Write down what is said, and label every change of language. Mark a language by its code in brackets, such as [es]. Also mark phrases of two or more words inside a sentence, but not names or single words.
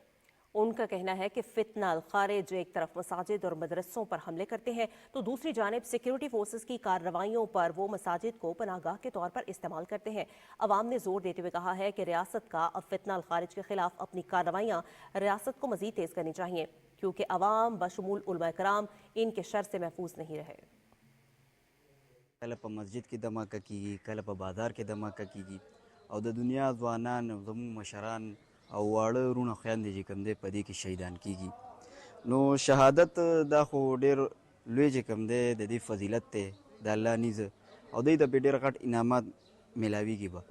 [ur] ان کا کہنا ہے کہ فتنہ الخارج ایک طرف مساجد اور مدرسوں پر حملے کرتے ہیں تو دوسری جانب سیکیورٹی فورسز کی کارروائیوں پر وہ مساجد کو پناہ گاہ کے طور پر استعمال کرتے ہیں۔ عوام نے زور دیتے ہوئے کہا ہے کہ ریاست کا اب فتنہ الخارج کے خلاف اپنی کارروائیاں ریاست کو مزید تیز کرنی چاہیے، کیونکہ عوام بشمول علماء کرام ان کے شر سے محفوظ نہیں رہے۔ [ps] کله په مسجد کې دماکه کیږي، کله په بازار کې دماکه کیږي او د دنیا ځوانان او زموږ مشران او واړه وروڼه خویندې چې کوم دی په دې کې شهیدان کیږي. نو شهادت دا خو ډېر لوی چې کوم دی د دې فضیلت دی د الله نیزه او دوی ته پې ډېر غټ انعامات میلاویږي به.